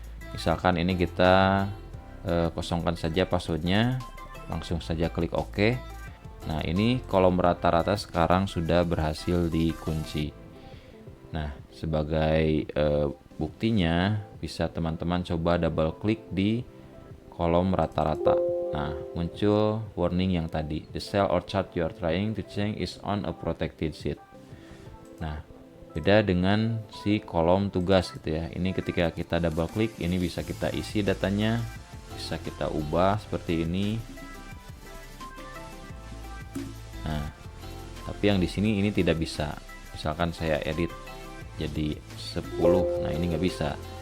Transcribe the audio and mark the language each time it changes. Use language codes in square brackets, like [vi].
[id] Misalkan ini kita kosongkan saja passwordnya, langsung saja klik OK. Nah, ini kolom rata-rata sekarang sudah berhasil dikunci. Nah, sebagai buktinya bisa teman-teman coba double klik di kolom rata-rata. Nah, muncul warning yang tadi, [en] the cell or chart you are trying to change is on a protected sheet. [id] Nah, beda dengan si kolom tugas gitu ya. Ini ketika kita double klik, ini bisa kita isi datanya, bisa kita ubah seperti ini. Nah, tapi yang di sini ini tidak bisa. Misalkan saya edit jadi 10, nah ini nggak bisa.